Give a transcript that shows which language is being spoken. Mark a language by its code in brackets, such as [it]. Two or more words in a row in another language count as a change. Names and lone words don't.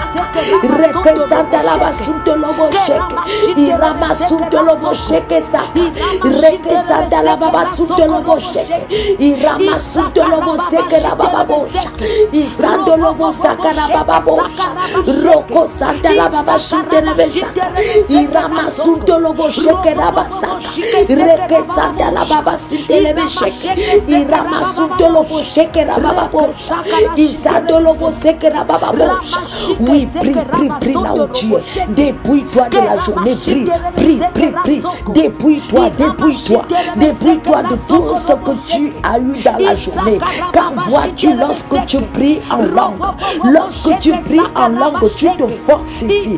[fr] Reke Santa Laba Sundolobo Sheke, Irama Sundolobo Sheke Sa, Reke Santa Laba Sundolobo Sheke, Irama Sundolobo Sekerabababosha, Isandolobo Sakarabababosha, Roko Santa Laba Shiterebesa, Irama Sundolobo Shekerabasaka, Reke Santa Laba Sitelebesheke, Irama Sundolobo Shekerabababosha, Isandolobo Sekerabababosha. Oui, prie là où tu es. Dépouille-toi de la journée, prie. Dépouille-toi de tout ce que tu as eu dans la journée. Car vois-tu, lorsque tu pries en langue, tu te fortifies.